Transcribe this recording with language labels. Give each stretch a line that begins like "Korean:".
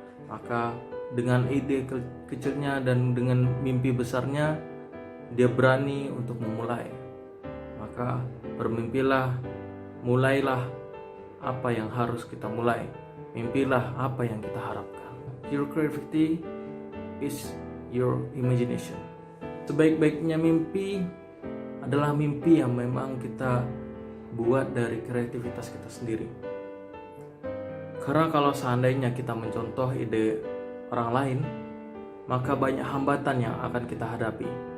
Indonesian: Maka dengan ide kecilnya dan dengan mimpi besarnya, dia berani untuk memulai. Maka bermimpilah, mulailah apa yang harus kita mulai. Mimpilah apa yang kita harapkan.
English: Your creativity is your imagination.
Indonesian: Sebaik-baiknya mimpi adalah mimpi yang memang kita buat dari kreativitas kita sendiri. Karena kalau seandainya kita mencontoh ide orang lain, maka banyak hambatan yang akan kita hadapi.